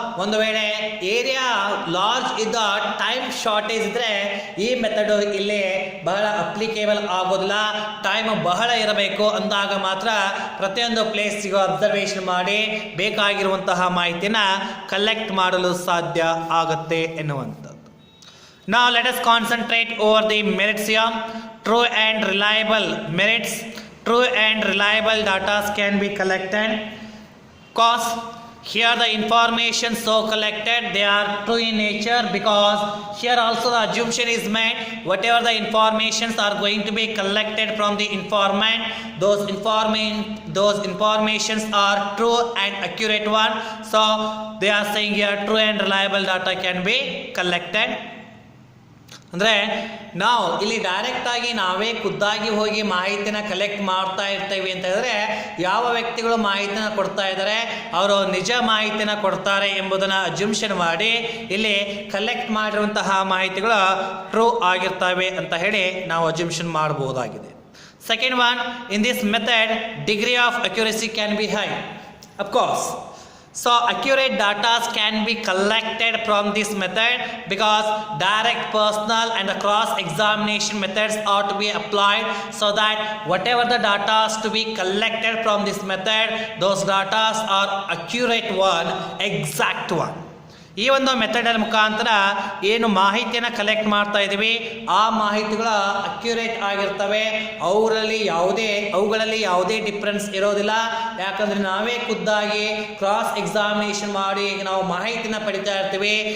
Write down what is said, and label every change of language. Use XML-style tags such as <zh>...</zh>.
<kn>ಒಂದು ವೇಳೆ area large ಇದ್ದ ಟೈಮ್ ಶಾರ್ಟೇಜ್ ಇದ್ದರೆ ಈ ಮೆಥಡು ಇಲ್ಲಿ ಬಹಳ ಅಪ್ಲಿಕೇಬಲ್ ಆಗೋದಿಲ್ಲ. ಟೈಮ್ ಬಹಳ ಇರಬೇಕು ಅಂದಾಗ ಮಾತ್ರ ಪ್ರತಿಯೊಂದು ಪ್ಲೇಸಿಗೂ ಅಬ್ಸರ್ವೇಷನ್ ಮಾಡಿ ಬೇಕಾಗಿರುವಂತಹ ಮಾಹಿತಿನ ಕಲೆಕ್ಟ್ ಮಾಡಲು ಸಾಧ್ಯ ಆಗುತ್ತೆ ಎನ್ನುವಂಥದ್ದು.</kn> <en>Now let us concentrate over the merits here. True and reliable merits. True and reliable data can be collected. Cause here the information so collected, they are true in nature, because here also the assumption is made whatever the informations are going to be collected from the informant, those informations are true and accurate one. So they are saying here true and reliable data can be collected.</en> <kn>ಅಂದರೆ ನಾವು ಇಲ್ಲಿ ಡೈರೆಕ್ಟಾಗಿ ನಾವೇ ಖುದ್ದಾಗಿ ಹೋಗಿ ಮಾಹಿತಿನ collect ಮಾಡ್ತಾ ಇರ್ತೀವಿ ಅಂತ ಹೇಳಿದ್ರೆ, ಯಾವ ವ್ಯಕ್ತಿಗಳು ಮಾಹಿತಿನ ಕೊಡ್ತಾ ಇದ್ದಾರೆ ಅವರು ನಿಜ ಮಾಹಿತಿನ ಕೊಡ್ತಾರೆ ಎಂಬುದನ್ನು ಅಜ್ಯೂಮ್ಷನ್ ಮಾಡಿ ಇಲ್ಲಿ ಕಲೆಕ್ಟ್ ಮಾಡಿರುವಂತಹ ಮಾಹಿತಿಗಳು ಟ್ರೂ ಆಗಿರ್ತವೆ ಅಂತ ಹೇಳಿ ನಾವು ಅಜ್ಯೂಮ್ಷನ್ ಮಾಡಬಹುದಾಗಿದೆ.</kn> <en>Second one, in this method degree of accuracy can be high. Of course, so accurate data can be collected from this method because direct, personal and the cross examination methods are to be applied, so that whatever the data is to be collected from this method, those data are accurate one, exact one.</en> <kn>ಈ ಒಂದು ಮೆಥಡಲ್ ಮುಖಾಂತರ ಏನು ಮಾಹಿತಿಯನ್ನು collect ಮಾಡ್ತಾ ಇದ್ದೀವಿ ಆ ಮಾಹಿತಿಗಳು accurate ಆಗಿರ್ತವೆ, ಅವುಗಳಲ್ಲಿ ಯಾವುದೇ ಡಿಫ್ರೆನ್ಸ್ ಇರೋದಿಲ್ಲ. ಯಾಕಂದರೆ ನಾವೇ ಖುದ್ದಾಗಿ ಕ್ರಾಸ್ ಎಕ್ಸಾಮಿನೇಷನ್ ಮಾಡಿ ನಾವು ಮಾಹಿತಿನ ಪಡಿತಾ ಇರ್ತೀವಿ.</kn>